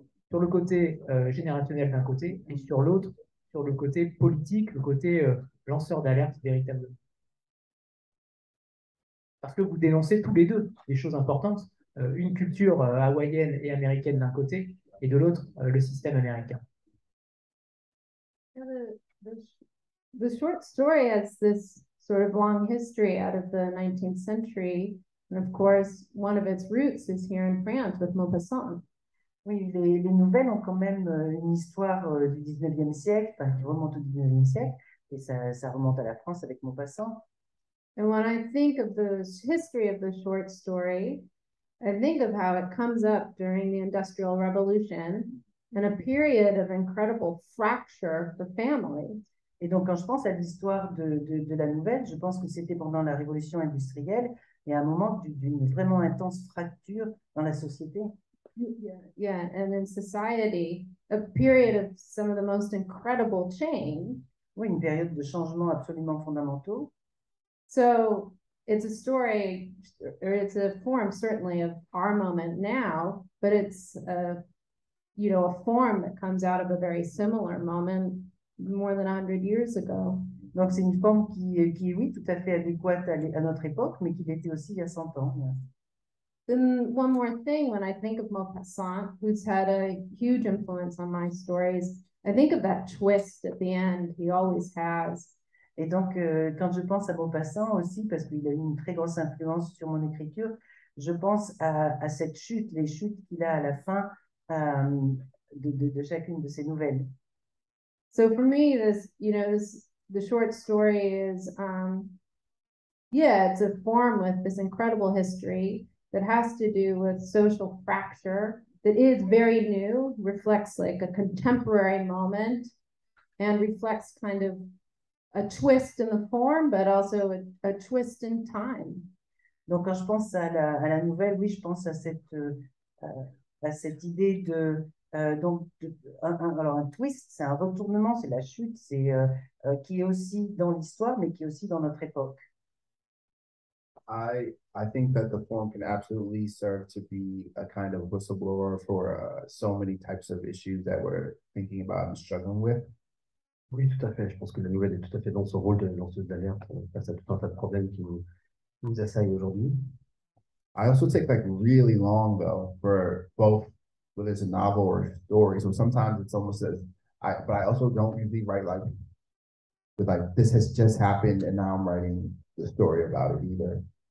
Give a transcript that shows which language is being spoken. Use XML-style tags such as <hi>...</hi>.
<fr>Sur le côté générationnel d'un côté, et sur l'autre, sur le côté politique, le côté lanceur d'alerte véritablement. Parce que vous dénoncez tous les deux des choses importantes, une culture hawaïenne et américaine d'un côté, et de l'autre, le système américain.</fr> <en>The short story has this sort of long history out of the 19th century. And of course, one of its roots is here in France with Maupassant.</en> <fr>Oui, les nouvelles ont quand même une histoire du 19e siècle, enfin, qui remonte au 19e siècle, et ça remonte à la France avec Maupassant.</fr> <en>And when I think of the history of the short story, I think of how it comes up during the Industrial Revolution and a period of incredible fracture for families.</en> <fr>Et donc, quand je pense à l'histoire de la nouvelle, je pense que c'était pendant la révolution industrielle et à un moment d'une vraiment intense fracture dans la société.</fr> <en>Yeah, and in society, a period of some of the most incredible change.</en> <fr>Oui, une période de changements absolument fondamentaux.</fr> <en>So it's a story, or it's a form certainly of our moment now, but it's a form that comes out of a very similar moment more than 100 years ago.</en> <fr>Donc c'est une forme qui oui, tout à fait adéquate à notre époque, mais qui l'était aussi il y a 100 ans.</fr> <en>Then one more thing, when I think of Maupassant, who's had a huge influence on my stories, I think of that twist at the end. He always has.</en> <fr>Et donc, quand je pense à Maupassant aussi, parce qu'il a eu une très grosse influence sur mon écriture, je pense à cette chute, les chutes qu'il a à la fin de chacune de ses nouvelles.</fr> <en>So for me, the short story is, it's a form with this incredible history that has to do with social fracture that is very new, reflects like a contemporary moment, and reflects kind of a twist in the form, but also a twist in time.</en> <fr>Donc, quand je pense à la nouvelle, oui, je pense à cette idée alors un twist, c'est un retournement, c'est la chute, c'est qui est aussi dans l'histoire, mais qui est aussi dans notre époque.</fr> <en>I think that the form can absolutely serve to be a kind of whistleblower for so many types of issues that we're thinking about and struggling with.</en> <fr>Oui, tout à fait. Je pense que la nouvelle est tout à fait dans son rôle de lanceuse d'alerte face à tout un tas de problèmes qui nous assaillent aujourd'hui.</fr> <en>I also take like really long though for both whether it's a novel or a story. So sometimes it's almost as but I also don't usually write like with like this has just happened and now I'm writing the story about it either.</en>